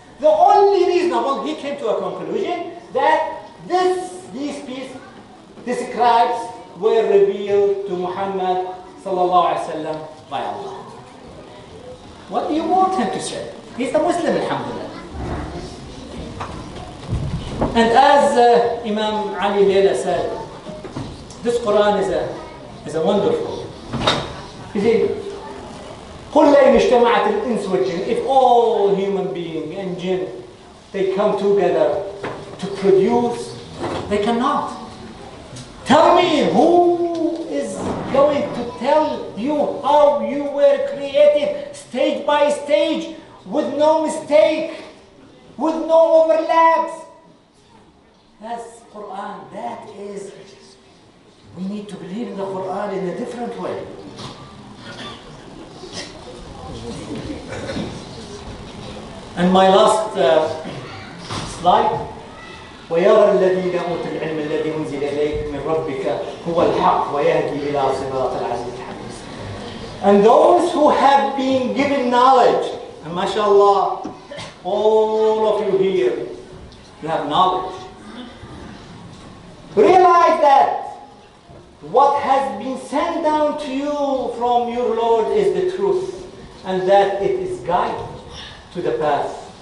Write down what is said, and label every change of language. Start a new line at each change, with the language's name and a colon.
English: The only reasonable, he came to a conclusion that these pieces, these scribes were revealed to Muhammad sallallahu alaihi wasallam by Allah. What do you want him to say? He's a Muslim, alhamdulillah. And as Imam Ali Layla said, this Quran is a wonderful. You see,
Arabic: قُلْ لَيْنِ اجْتَمَعَتِ الْإِنسُ وَالْجِنُّ.
English: If all human beings and jinn, they come together to produce, they cannot. Tell me, who is going to tell you how you were created stage by stage with no mistake, with no overlaps? That's Quran. That is, we need to believe in the Quran in a different way. And my last slide.
Arabic: ويرى الذين أوتوا العلم الذي أنزل إليك من ربك هو الحق ويهدي إلى صراط العزيز الحميد.
English: And those who have been given knowledge, and mashallah, all of you here, you have knowledge. Realize that what has been sent down to you from your Lord is the truth, and that it is guide to the path